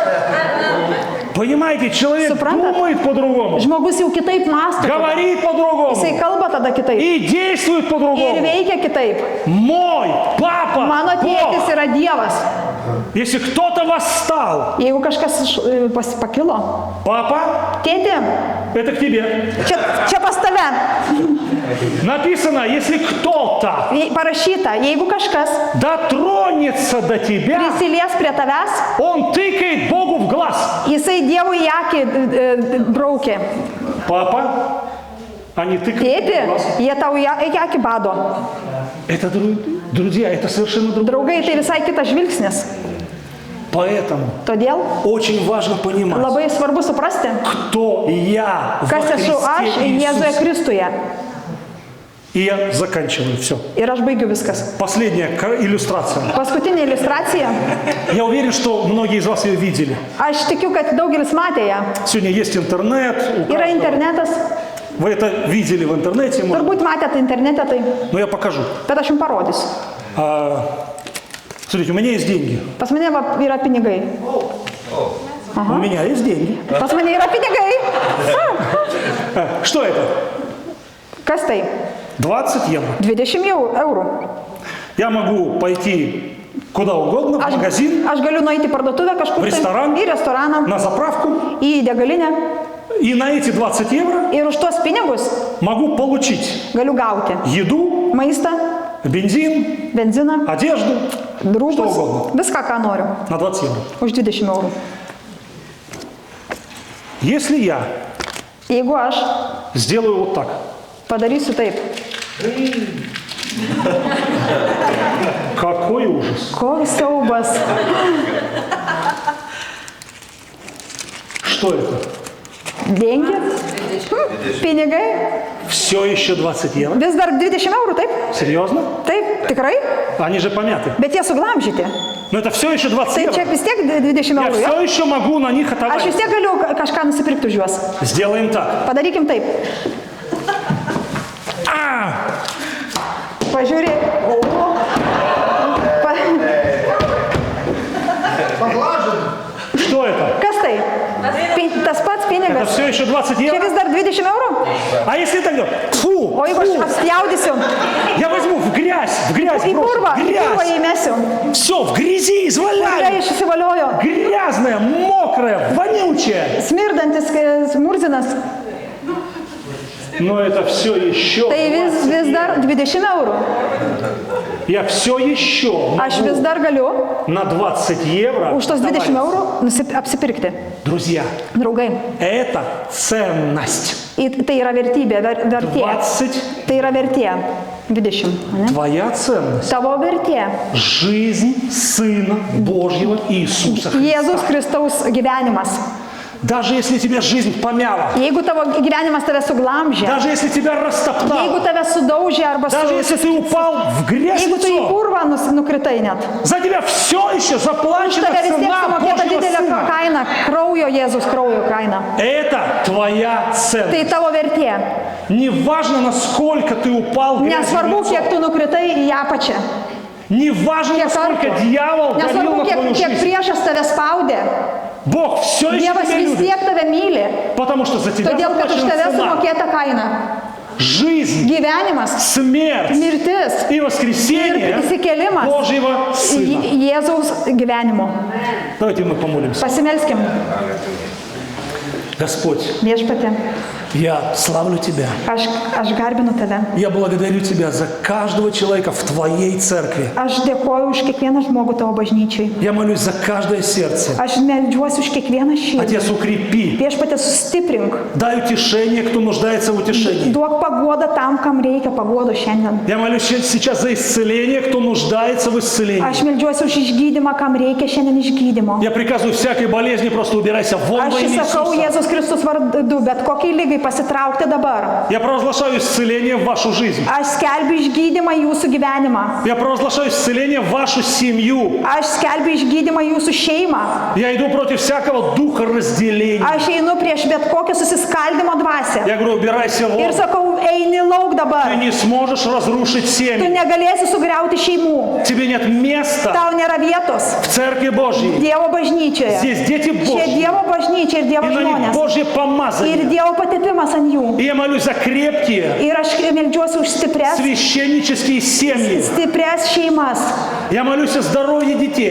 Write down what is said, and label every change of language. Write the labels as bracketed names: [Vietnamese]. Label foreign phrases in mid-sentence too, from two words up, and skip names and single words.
[Russian] Понимаете, человек [Lithuanian] Suprantat? [Russian] думает по-другому, [Lithuanian] Žmogus jau kitaip mąsto. [Russian] говорит по-другому [Lithuanian] Jisai kalba tada kitaip. [Russian] и действует [Lithuanian] Ir [Russian] по-другому. [Lithuanian] veikia kitaip. [Russian] Мой папа [Lithuanian] Mano tėtis [Russian] Бог. [Lithuanian] yra Dievas. [Russian] Если кто-то восстал, [Lithuanian] Jeigu kažkas pakilo. [Russian] папа, [Lithuanian] Tėti, [Russian] это к тебе. [Lithuanian] čia pas tave. [Russian] Написано, если кто-то [Lithuanian] Parašyta, jeigu kažkas [Russian] дотронется до тебя, [Lithuanian] prisilies prie tavęs, [Russian] он тыкает Богу в глаз. [Lithuanian] jisai Dievui į akį braukė. [Russian] Папа, они тыкают Богу в [Lithuanian] Tėti, [Russian] глаз. [Lithuanian] jie tau į akį bado. [Russian] Это, друзья, это совершенно другое. [Lithuanian] Draugai, tai visai kitas žvilgsnis. [Russian] Поэтому [Lithuanian] Todėl [Russian] очень важно понимать, [Lithuanian] labai svarbu suprasti, [Russian] кто я во [Lithuanian] kas esu aš [Russian] Христе [Lithuanian] Jėzuje [Russian] Иисусе. [Lithuanian] Kristuje. [Russian] И я заканчиваю все. [Lithuanian] Ir aš baigiu viskas. [Russian] Последняя иллюстрация. [Lithuanian] Paskutinė iliustracija. [Russian] Я уверен, что многие из вас ее видели. [Lithuanian] Aš tikiu, kad daugelis matė ją. [Russian] Сегодня есть интернет. У [Lithuanian] Yra [Russian] каждого. [Lithuanian] internetas. [Russian] Вы это видели в интернете, может, [Lithuanian] Turbūt matėte internete tai. [Russian] но я покажу. [Lithuanian] Bet aš jums parodysiu. [Russian] Смотрите, у меня есть деньги. [Lithuanian] Pas mane va, yra pinigai. [Russian] У меня есть деньги. [Lithuanian] Pas mane yra pinigai. [Russian] Что это? [Lithuanian] Kas tai? [Russian] 20 евро. [Lithuanian] 20 eurų. [Russian] Я могу пойти куда угодно, в магазин, [Lithuanian] Aš galiu nueiti į parduotuvę kažkur [Russian] в ресторан, [Lithuanian] tai, į restoraną, [Russian] на заправку, [Lithuanian] į degalinę [Russian] и на эти 20 евро [Lithuanian] ir už tuos pinigus [Russian] могу получить [Lithuanian] galiu gauti [Russian] еду, [Lithuanian] maistą, [Russian] бензин, [Lithuanian] benziną, [Russian] одежду Что [Lithuanian] rūbus, [Russian] угодно. [Lithuanian] viską, ką noriu, [Russian] на 20 евро. [Lithuanian] už 20 eurų. [Russian] Если я [Lithuanian] Jeigu aš [Russian] сделаю вот так, [Lithuanian] padarysiu taip, [Russian] какой ужас. [Lithuanian] koks siaubas, [Russian] Что это? [Lithuanian] dengi, pinigai, [Russian] Все еще 20 евро? [Lithuanian] vis dar 20 eurų, taip? [Russian] Серьезно? [Lithuanian] Taip, tikrai, [Russian] Они же помяты. [Lithuanian] bet jie suglamžyti. [Russian] Но это все еще 20 [Lithuanian] Tai čia [Russian] евро. [Lithuanian] vis tiek 20 [Russian] Я [Lithuanian] eurų, jo? [Russian] все еще могу на них [Lithuanian] Aš [Russian] отобрать. [Lithuanian] vis tiek galiu kažką nusipirkti už juos. [Russian] Сделаем так. [Lithuanian] Padarykim taip. Pažiūrėk. Pa... [Russian] Что это? [Lithuanian] Kas tai? Tas pats [Russian] Это [Lithuanian] pinigas. [Russian] все еще 20 [Lithuanian] Čia [Russian] евро? [Lithuanian] vis dar 20 eurų? [Russian] А если тогда? Фу! [Lithuanian] O jeigu aš apspjaudysiu, [Russian] Я возьму в грязь [Lithuanian] į [Russian] брошу. [Lithuanian] purvą [Russian] Грязь! [Lithuanian] įmesiu. [Russian] Все, в грязи [Lithuanian] Kurie [Russian] изваляю. [Lithuanian] išsivaliojo. [Russian] Грязная, мокрая, вонючая. [Lithuanian] Smirdantis murzinas. [Russian] Но это все еще. [Lithuanian] Tai vis dar 20 eurų. [Russian] Я все еще [Lithuanian] Aš vis dar galiu [Russian] на 20 евро. [Lithuanian] už tos 20 eurų apsipirkti. [Russian] Друзья, [Lithuanian] Draugai, [Russian] это ценность. [Lithuanian] tai yra vertybė, vertė. 20 Tai yra vertė. 20. Ne? [Russian] твоя ценность. [Lithuanian] Tavo vertė. [Russian] Жизнь Сына Божьего Иисуса Христа. [Lithuanian] Jėzus Kristaus gyvenimas. [Russian] Даже если тебя жизнь помяла, [Lithuanian] Jeigu tavo gyvenimas tave suglamžė, [Russian] даже если тебя [Lithuanian] jeigu [Russian] растоптал, [Lithuanian] tave sudaužė arba [Russian] даже если ты упал в грязь [Lithuanian] jeigu tu į [Russian] лицом, [Lithuanian] purvą nukritai net, [Russian] за тебя все еще заплачена [Lithuanian] tave vis tiek [Russian] цена [Lithuanian] sumokėta [Russian] Божьего [Lithuanian] didelė [Russian] Сына. [Lithuanian] kaina, kraujo Jėzus kraujo kaina. [Russian] Это твоя ценность. [Lithuanian] Tai tavo vertė. [Russian] Неважно, насколько ты упал в грязь [Lithuanian] Nesvarbu, kiek [Russian] лицом. [Lithuanian] tu nukritai į apačią. [Russian] Неважно, [Lithuanian] Kiek [Russian] насколько [Lithuanian] kartų. [Russian] дьявол давил [Lithuanian] Nesvarbu, [Russian] на твою [Lithuanian] kiek [Russian] жизнь. [Lithuanian] priešas tave spaudė. [Russian] Бог все еще [Lithuanian] Dievas [Russian] тебя [Lithuanian] vis [Russian] любит, [Lithuanian] tiek tave myli. [Russian] потому что за тебя [Lithuanian] Todėl, kad už [Russian] заплачена [Lithuanian] tave [Russian] цена. [Lithuanian] sumokėta kaina. [Russian] Жизнь, [Lithuanian] Gyvenimas, [Russian] смерть [Lithuanian] mirtis [Russian] и воскресение [Lithuanian] ir įsikėlimas [Russian] Божьего Сына. [Lithuanian] Jėzaus gyvenimo. [Russian] Давайте мы помолимся. [Lithuanian] Pasimelskim. [Russian] Господь, [Lithuanian] Viešpatie, [Russian] я славлю Тебя. [Lithuanian] aš garbinu tave. [Russian] Я благодарю Тебя за каждого человека в Твоей церкви. [Lithuanian] Aš dėkoju už kiekvieną žmogų tavo bažnyčiai. [Russian] Я молюсь за каждое сердце. [Lithuanian] Aš meldžiuosi už kiekvieną širdį. [Russian] Отец, укрепи. [Lithuanian] Viešpatie, sustiprink. [Russian] Дай утешение, кто нуждается в утешении. [Lithuanian] Duok paguodą tam, kam reikia paguodo šiandien. [Russian] Я молюсь сейчас за исцеление, кто нуждается в исцелении. [Lithuanian] Aš meldžiuosi už išgydymą, kam reikia šiandien išgydymo. [Russian] Я приказываю всякой болезни, просто убирайся вон во [Lithuanian] Aš [Russian] имя [Lithuanian] įsakau [Russian] Иисуса. [Lithuanian] Jėzus Kristus vardu, bet kokiai lygai pasitraukti dabar. [Russian] Я провозглашаю исцеление в вашу жизнь. [Lithuanian] Aš skelbiu išgydymą į jūsų gyvenimą. [Russian] Я провозглашаю исцеление в вашу семью. [Lithuanian] Aš skelbiu išgydymą į jūsų šeimą. [Russian] Я иду против всякого духа разделения. [Lithuanian] Aš einu prieš bet kokią susiskaldimo dvasę. [Russian] Я говорю, убирайся вон. [Lithuanian] Ir sakau, eini lauk [Russian] Ты [Lithuanian] dabar. [Russian] не сможешь разрушить [Lithuanian] Tu [Russian] семьи. [Lithuanian] negalėsi sugriauti šeimų. [Russian] Тебе нет места [Lithuanian] Tau nėra vietos [Russian] в Церкви Божьей. [Lithuanian] Dievo bažnyčioje. [Russian] Здесь дети [Lithuanian] Čia [Russian] Божьи. [Lithuanian] Dievo bažnyčia ir [Russian] И [Lithuanian] Dievo [Russian] на них [Lithuanian] žmonės. [Russian] Божье [Lithuanian] Ir [Russian] помазание. [Lithuanian] Dievo patepimas ant jų. [Russian] И я молюсь за крепкие [Lithuanian] Ir aš meldžiuosi už [Russian] священнические семьи. [Lithuanian] stiprias šeimas. [Russian] Я молюсь о здоровье детей.